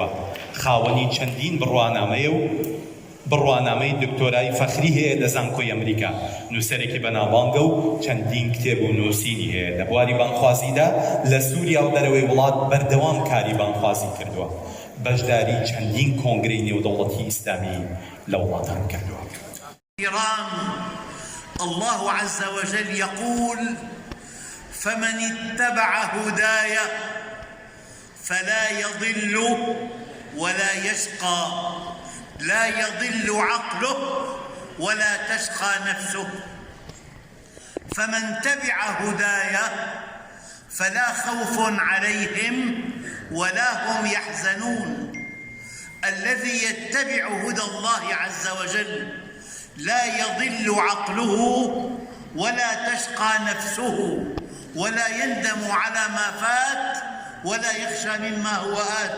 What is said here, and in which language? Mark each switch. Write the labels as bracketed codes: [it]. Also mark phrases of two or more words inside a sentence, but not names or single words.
[ckb] خاوەنی چەندین بڕوانامەیە و بڕوانامەی دکتۆرای فەخری هەیە لە زانکۆی ئەمریکا. نووسەرێکی بەناوبانگە و چەندین کتێب و نووسینی هەیە. لە بواری بانخوازیدا لە سووریا و دەرەوەی وڵات بەردەوام کاری بانخوازی کردووە. بەشداری چەندین کۆنگرەی نێودەوڵەتی ئیسلامی لە وڵاتان کردووە. [ar] الله عز وجل يقول فمن اتبع هداي فلا يضل ولا يشقى لا يضل عقله ولا تشقى نفسه فمن تبع هداي فلا خوف عليهم ولا هم يحزنون الذي يتبع هدى الله عز وجل لا يضل عقله ولا تشقى نفسه ولا يندم على ما فات ولا يخشى مما هو آت.